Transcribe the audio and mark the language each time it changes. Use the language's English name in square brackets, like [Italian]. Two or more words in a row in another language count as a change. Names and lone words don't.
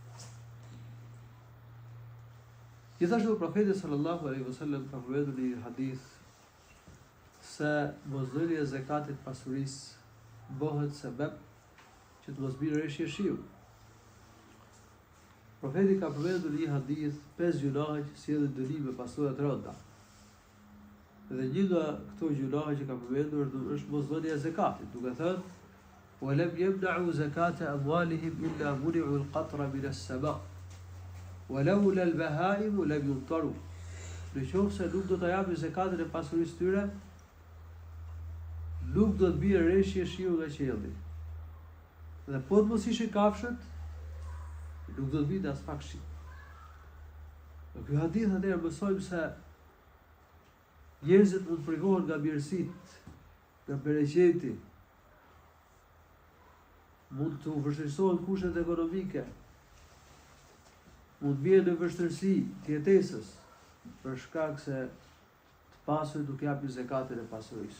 [Albanian] Gjithashtu profeti [Arabic] صلى الله عليه وسلم [Albanian] ka përmendur në një hadith se mosdhënia e zakatit pasurisë bëhet sebeb që të mos bërë reshje shiu. Profeti ka përmendur në një hadith 5 gjunahe që sjellin dënim me pasojë të rënda. Dhe një nga këto gjunahe që ka përmendur është mosdhënia e zakatit, duke thënë: [Arabic] "ولم يمنعوا زكاة أموالهم إلا منعوا القطر من السماء ولولا البهائم لم يمطروا." [Albanian] Nëse nuk do të japin zakatin e pasurisë tyre, nuk do të bjerë reshje shiu nga qielli. Dhe po të mos ishin kafshët, nuk do të vinte as pak shi. Në ky hadith atëherë mësojmë se njerëzit mund të privohen nga mirësitë, nga bereqeti, mund të vështirësohen kushtet ekonomike, mund të bjerë në vështirësi të jetesës, për shkak se të pasurit nuk japin zakatin e pasurisë.